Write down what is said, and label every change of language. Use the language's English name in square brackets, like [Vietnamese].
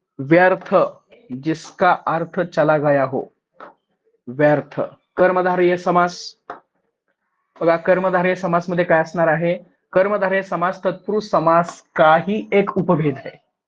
[Hindi] व्यर्थ, जिसका अर्थ चला गया हो. व्यर्थ. कर्मधारय समास. [Marathi] बघा, कर्मधारय समास मध्ये काय असणार आहे. [Hindi] कर्मधारय समास तत्पुरुष समास का ही एक उपभेद है.